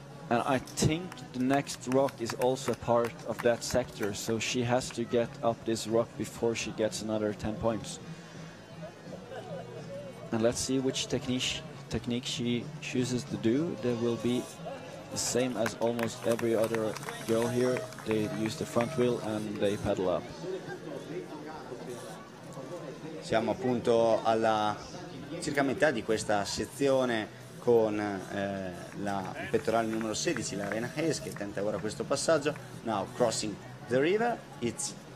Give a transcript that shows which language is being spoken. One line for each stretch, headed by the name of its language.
English: And I think the next rock is also a part of that sector, so she has to get up this rock before she gets another 10 points. And let's see which technique she chooses to do. There will be the same as almost every other girl here. They use the front wheel and they pedal up.
Italian: Siamo appunto alla circa metà di questa sezione con il pettorale numero 16, la Larena Hayes, che tenta ora questo passaggio.
English: Now crossing the river, it's